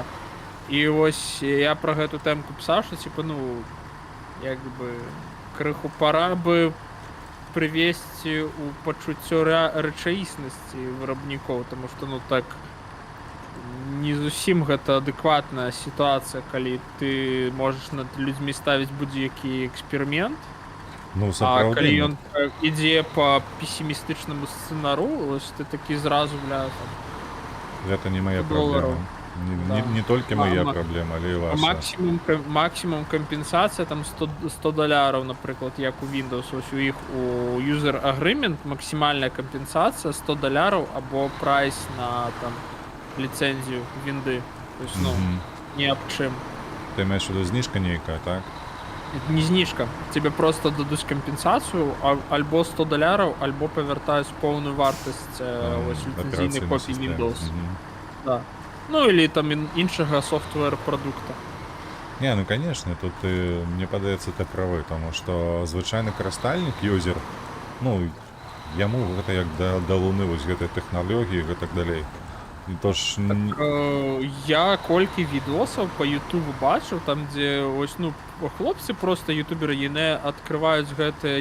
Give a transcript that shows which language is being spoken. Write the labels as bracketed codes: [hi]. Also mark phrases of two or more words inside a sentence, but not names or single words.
[be] І вось я пра гэту тэмку пісаў, што, типа, як бы, крыху пара бы прывесці ў пачуццё рэчаіснасці вырабнікоў, таму што, так, не зусім гэта адэкватная сітуацыя, калі ты можаш над людзьмі ставіць будзе-які эксперымент, а калі ён ідзе па песімістычнаму сцэнару, вось ты такі зразу, гэта не мая праблема. Не толькі мая праблема, але і ваша. Максімум кампенсацыя, там $100, напрыклад, як у Windows, ось у іх у [en] user agreement [be] максімальная кампенсацыя $100 або прайс на там ліцэнзію вінды. То есть, ні аб чым. Ты маеш у виду знижка нейкая, так? Не знижка. Тебе просто дадуць кампенсацыю, альбо $100, альбо павяртаюць поўную вартасць ліцэнзійнай копіі Windows. Да. Или там іншага софтвер-прадукта. Не, конечно, тут мне падаецца, ты правы, таму што звычайны карыстальнік, юзер, яму гэта як да луны вось гэтай тэхналогіі і гэтак далей. Я колькі відосаў па Ютубу бачыў, там дзе ось, хлопцы просто ютуберы, яны адкрываюць гэтыя